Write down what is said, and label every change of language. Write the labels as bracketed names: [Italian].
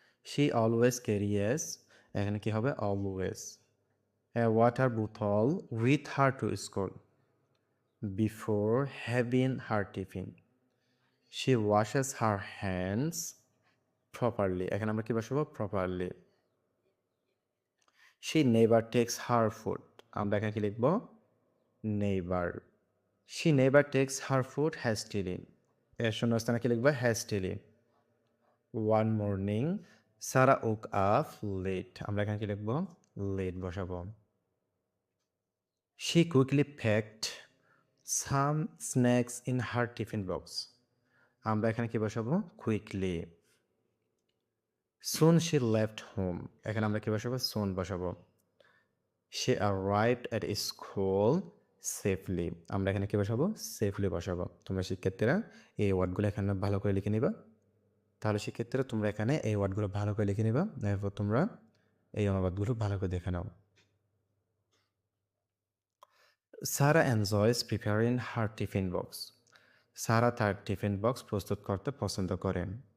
[English] She always carries, [Bangla] এখানে কি হবে? [English] always a water bottle with her to school. Before having her tiffin, she washes her hands properly. [Bangla] এখানে আমরা কি বসাবো? [English] properly. She never takes her food. [Bangla] আমরা এখানে কি লিখবো? [English] never. She never takes her food hastily. [Bangla] এর শূন্যস্থানে কি লিখবো? [English] hastily. One morning, Sarah woke up late. [Bangla] আমরা এখানে কি লিখবো? [English] late বসাবো। She quickly packed some snacks in her tiffin box. [Bangla] আমরা এখানে কি বসাবো? [English] quickly. Soon she left home. [Bangla] এখানে আমরা কি বসাবো? soon বসাবো। [English] She arrived at school safely. [Bangla] আমরা এখানে কি বসাবো? safely বসাবো। তোমরা শিক্ষার্থীরা এই ওয়ার্ডগুলো এখানে ভালো করে লিখে নিবা। তাহলে শিক্ষার্থীরা তোমরা এখানে এই ওয়ার্ডগুলো ভালো করে লিখে নিবা, এরপর তোমরা এই অনুবাদগুলো ভালো করে দেখে নাও। [English] Sarah enjoys preparing her tiffin box. [Bangla] সারা তার টিফিন বক্স প্রস্তুত করতে পছন্দ করেন।